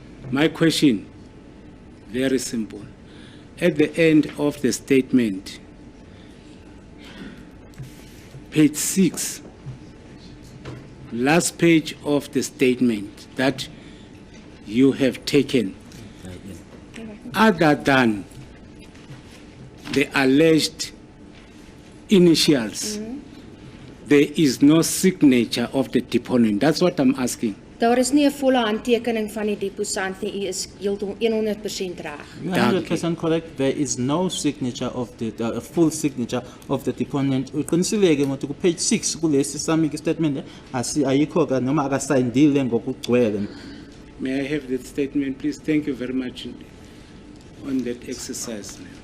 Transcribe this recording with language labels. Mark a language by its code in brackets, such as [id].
[en] My question, very simple. At the end of the statement, page 6, last page of the statement that you have taken, other than the alleged initials, there is no signature of the deponent. That's what I'm asking. [af] Daar is nie 'n volle handtekening van die deposant nie. U is heeltemal 100% reg. [en] You are 100% correct. There is no signature of a full signature of the deponent. [zu] Uqinisile ngokuthi ku page 6 kulesi sami statement ayikho ka noma akasayindile ngokugcwele. [en] May I have that statement, please? Thank you very much on that exercise.